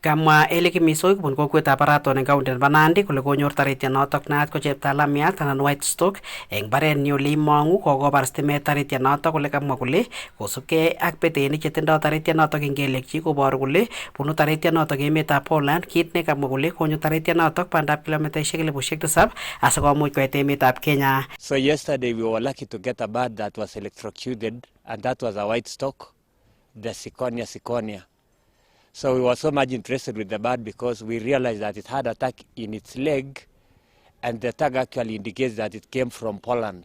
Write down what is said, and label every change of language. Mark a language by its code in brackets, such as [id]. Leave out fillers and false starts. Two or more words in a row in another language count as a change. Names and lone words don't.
[kln] Kamwa Eli Kimisoi kobun kokwetab Araton eng county nebo Nandi kole konyor taritianotok naat ko cheptalamiat anan white stork eng barenyi ole imangu kokobar stimet taritianotok kole kamwa kole kosubkei ak betenik chetindoi taritianotok eng kelyekchi koboru kole bunu taritianotok emetab Poland, kit nekamwa kole konyo taritianotok bandab kilomitaishek 7,000 asikomuch koit emetab Kenya. [en] So yesterday we were lucky to get a bird that was electrocuted, and that was a white stork, the Ciconia. So we were so much interested with the bird because we realized that it had a tag in its leg, and the tag actually indicates that it came from Poland.